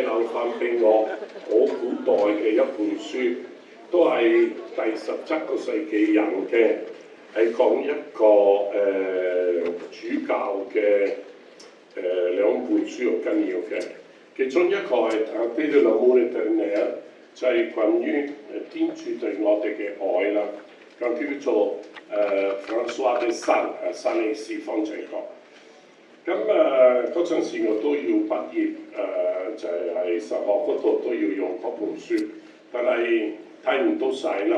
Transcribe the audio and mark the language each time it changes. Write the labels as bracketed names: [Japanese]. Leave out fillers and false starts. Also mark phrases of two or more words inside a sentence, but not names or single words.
[Cantonese] 留翻俾我好古代嘅一本書，都係第17世紀人嘅，係講一個主教嘅兩本書好緊要嘅。其中一個係《Traité de l'amour éternel》，就係關於天主對我哋嘅愛啦。咁叫做 François de Sales，山里斯方濟各。咁嗰陣時我都要畢業，就係神學嗰度都要用嗰本書，但係睇唔到晒啦。